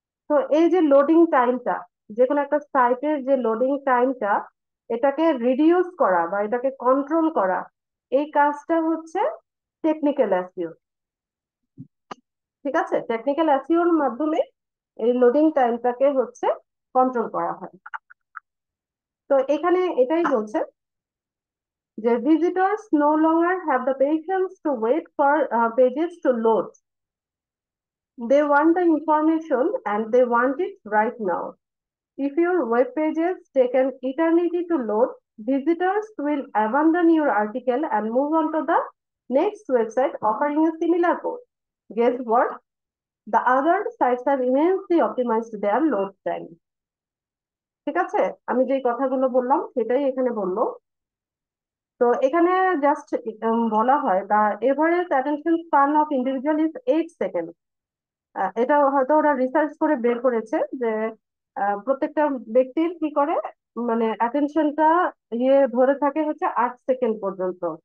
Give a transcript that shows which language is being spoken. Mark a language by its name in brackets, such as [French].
[Bangla] তো এই যে লোডিং টাইমটা, যে কোনো একটা সাইটের যে লোডিং টাইমটা, এটাকে রিডিউস করা বা এটাকে কন্ট্রোল করা, এই কাজটা হচ্ছে টেকনিক্যাল এসইও। ঠিক আছে, টেকনিক্যাল এসইওর মাধ্যমে এই লোডিং টাইমটাকে হচ্ছে কন্ট্রোল করা হয়। তো এখানে এটাই বলছে যে [English] visitors no longer have the patience to wait for pages to load. They want the information and they want it right now. If your web pages take an eternity to load, visitors will abandon your article and move on to the next website offering a similar post. Guess what? The other sites have immensely optimized their load time. [Bangla] ঠিক আছে, আমি যে কথাগুলো বললাম সেটাই এখানে বললো। তো এখানে জাস্ট বলা হয় [English] The average attention span of individual is 8 second. [Bangla] এটা হয়তো ওরা রিসার্চ করে বের করেছে যে প্রত্যেকটা ব্যক্তির কি করে, মানে অ্যাটেনশনটা ইয়ে ধরে থাকে হচ্ছে 8 সেকেন্ড পর্যন্ত।